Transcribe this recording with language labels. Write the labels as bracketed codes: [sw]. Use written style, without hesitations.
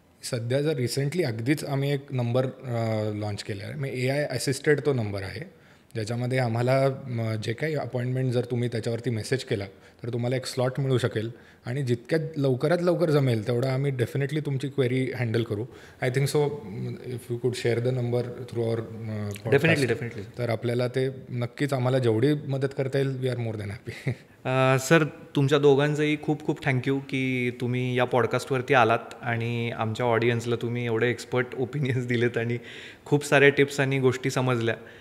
[mr] सध्या जर रिसेंटली अगदीच आम्ही एक नंबर लॉन्च केला आहे. मग AI असिस्टेड तो नंबर आहे, ज्याच्यामध्ये आम्हाला जे काही अपॉइंटमेंट जर तुम्ही त्याच्यावरती मेसेज केला तर तुम्हाला एक स्लॉट मिळू शकेल आणि जितक्यात लवकरात लवकर जमेल तेवढं आम्ही डेफिनेटली तुमची क्वेरी हँडल करू. [en] I think so if you could share the number through our definitely. [mr] तर आपल्याला ते नक्कीच आम्हाला जेवढी मदत करता येईल [en] We are more than happy. [mr] Sir, तुमच्या दोघांचंही खूप खूप थँक्यू की तुम्ही या पॉडकास्टवरती आलात आणि आमच्या ऑडियन्सला तुम्ही एवढे एक्सपर्ट ओपिनियन्स दिलेत आणि खूप साऱ्या टिप्स आणि गोष्टी समजल्या.